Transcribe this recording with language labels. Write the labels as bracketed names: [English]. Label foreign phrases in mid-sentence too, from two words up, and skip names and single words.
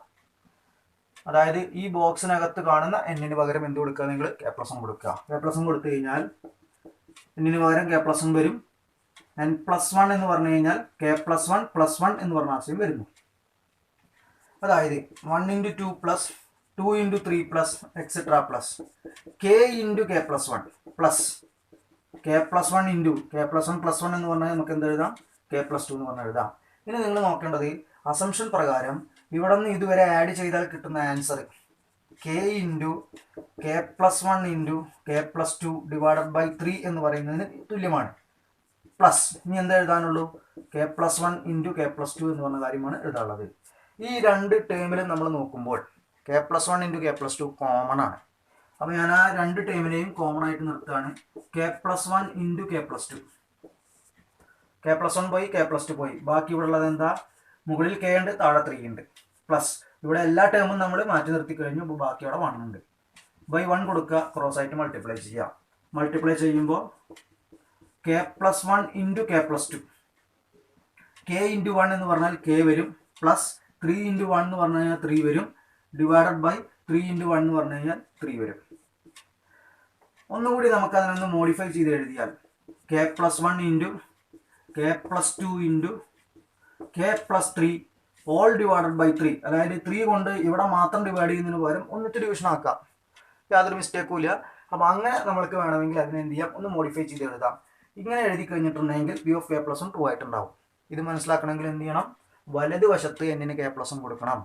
[Malayalam] അതായത് ഈ ബോക്സിനകത്ത് കാണുന്ന എന്നിന് പകരം എന്ത് കൊടുക്കുക? നിങ്ങൾ [English] k plus 1 [Malayalam] കൊടുക്കുക. [English] k plus 1 [Malayalam] കൊടുത്തു കഴിഞ്ഞാൽ എന്നിന് പകരം [English] k plus 1 [Malayalam] വരും. [English] n plus 1 [Malayalam] എന്ന് പറഞ്ഞു കഴിഞ്ഞാൽ [English] k plus 1 plus 1 [Malayalam] എന്ന് പറഞ്ഞ ആശയം വരുന്നു. [English] അതായത് 1 into 2 plus 2 into 3 plus etc plus k into k plus 1 plus k plus 1 into k plus 1 plus 1 [Malayalam] എന്ന് പറഞ്ഞാൽ നമുക്ക് എന്ത് എഴുതാം? [English] k plus 2 [Malayalam] എന്ന് പറഞ്ഞാൽ എഴുതാം. ഇനി നിങ്ങൾ നോക്കേണ്ടത് അസംഷൻ പ്രകാരം ഇവിടെ നിന്ന് ഇതുവരെ ആഡ് ചെയ്താൽ കിട്ടുന്ന ആൻസർ [English] k into k plus 1 into k plus 2 divided by 3 [Malayalam] എന്ന് പറയുന്നതിന് തുല്യമാണ്. [English] പ്ലസ് [Malayalam] ഇനി എന്താ എഴുതാനുള്ളൂ? [English] k plus 1 into k plus 2 [Malayalam] എന്ന് പറഞ്ഞ കാര്യമാണ് എഴുതാനുള്ളത്. ഈ രണ്ട് ടേമിലും നമ്മൾ നോക്കുമ്പോൾ [English] k plus 1 into k plus 2 [Malayalam] കോമൺ ആണ്. അപ്പോൾ ഞാൻ ആ രണ്ട് ടേമിനെയും കോമൺ ആയിട്ട് നിർത്തുകയാണ്. [English] k plus 1 into k plus 2. k plus 1 പോയി, k plus 2 പോയി. [Malayalam] ബാക്കി ഇവിടെ ഉള്ളത് എന്താ? മുകളിൽ k ഉണ്ട്, താഴെ 3 ഉണ്ട്. പ്ലസ് ഇവിടെ എല്ലാ ടേമും നമ്മൾ മാറ്റി നിർത്തി കഴിഞ്ഞു. അപ്പോൾ ബാക്കി അവിടെ 1 ഉണ്ട്. ബൈ 1 കൊടുക്കുക, ക്രോസ് ആയിട്ട് മൾട്ടിപ്ലൈ ചെയ്യുക. [English] മൾട്ടിപ്ലൈ ചെയ്യുമ്പോൾ k plus 1 into k plus 2. k into 1 [Malayalam] എന്ന് പറഞ്ഞാൽ k വരും. [English] plus 3 into 1 [Malayalam] എന്ന് പറഞ്ഞു കഴിഞ്ഞാൽ 3 വരും. [English] divided by 3 into 1 [Malayalam] എന്ന് പറഞ്ഞു കഴിഞ്ഞാൽ 3 വരും. ഒന്നുകൂടി നമുക്ക് അതിനൊന്ന് മോഡിഫൈ ചെയ്ത് എഴുതിയാൽ [English] k plus 1 into k plus 2 into k plus 3 all divided by 3. [Malayalam] അതായത് 3 കൊണ്ട് ഇവിടെ മാത്രം ഡിവൈഡ് ചെയ്യുന്നതിന് പകരം ഒന്നിട്ട് ഡിവിഷൻ ആക്കാം. യാതൊരു മിസ്റ്റേക്കും ഇല്ല. അപ്പോൾ അങ്ങനെ നമ്മൾക്ക് വേണമെങ്കിൽ അതിനെ എന്ത് ചെയ്യാം? ഒന്ന് മോഡിഫൈ ചെയ്ത് എഴുതാം. ഇങ്ങനെ എഴുതി കഴിഞ്ഞിട്ടുണ്ടെങ്കിൽ [English] p of k plus 1 true [Malayalam] ആയിട്ടുണ്ടാവും. ഇത് മനസ്സിലാക്കണമെങ്കിൽ എന്ത് ചെയ്യണം? വലതുവശത്ത് എന്നിന് [English] k plus 1 [Malayalam] കൊടുക്കണം.